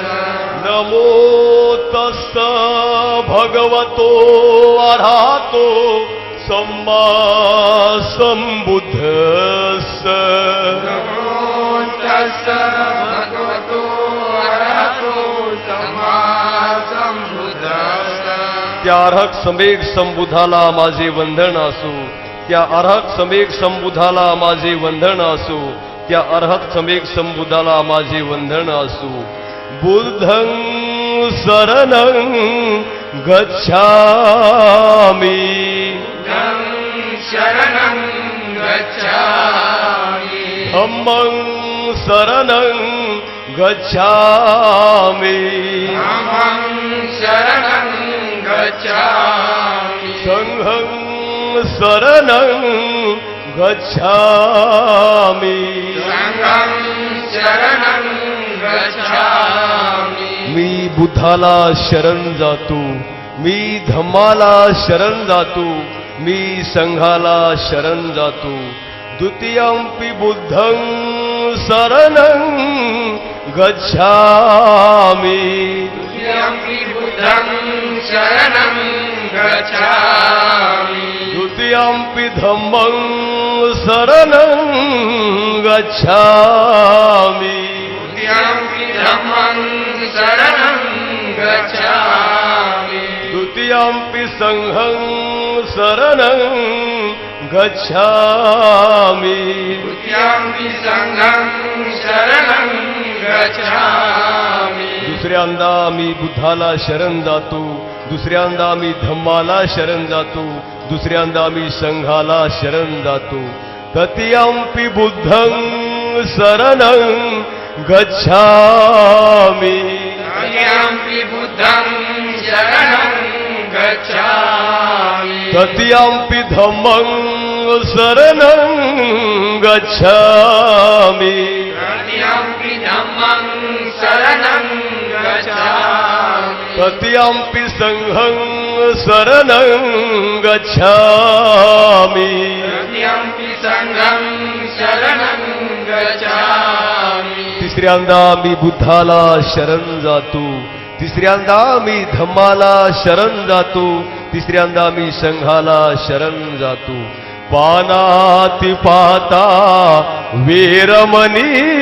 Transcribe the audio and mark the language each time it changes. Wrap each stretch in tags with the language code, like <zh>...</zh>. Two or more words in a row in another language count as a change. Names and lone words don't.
<pi>नमो तस्सा भगवतो अरहतो सम्मा सम्बुद्धस्स। नमो तस्सा भगवतो अरहतो सम्मा सम्बुद्धस्स।</pi> <mr>त्या अर्हक समेक संबुधाला माझे वंदन असो। त्या अर्हक समेक संबुधाला माझे वंदन असो। त्या अर्हक समेक संबुधाला माझे वंदन असो।</mr> <pi>बुद्धं शरणं गच्छामि बुद्धं शरणं गच्छामि। धम्मं शरणं गच्छामि। धम्मं शरणं गच्छामि। संघं शरणं गच्छामि। संघं शरणं गच्छामि।</pi> <mr>मी बुद्धाला शरण जातो। मी धम्माला शरण जातो। मी संघाला शरण जातो।</mr> <pi>द्वितीयंपि बुद्धं शरणं गच्छामि। द्वितीयंपि बुद्धं शरणं गच्छामि। द्वितीयंपि धम्मं शरणं गच्छामि। द्वितीयंपि धम्मं शरणं गच्छामि। द्वितीयंपि संघं शरणं गच्छामि। द्वितीयंपि संघं शरणं गच्छामि।</pi> <mr>दुसऱ्यांदा मी बुद्धाला शरण जातो। दुसऱ्यांदा मी धम्माला शरण जातो। दुसऱ्यांदा मी संघाला शरण जातो।</mr> <pi>तृतीयंपि बुद्धं शरणं गच्छामि। तृतीयंपि बुद्धं शरणं गच्छामि। तृतीयंपि धम्मं शरणं गच्छामि। तृतीयंपि धम्मं शरणं गच्छामि। तृतीयंपि संघं शरणं गच्छामि। तृतीयंपि संघं शरणं गच्छामि।</pi> <mr>तिसऱ्यांदा मी बुद्धाला शरण जातो। तिसऱ्यांदा मी धम्माला शरण जातो, तिसऱ्यांदा मी संघाला शरण जातो.</mr> <pi>पानाती पाता वीरमणी,</pi>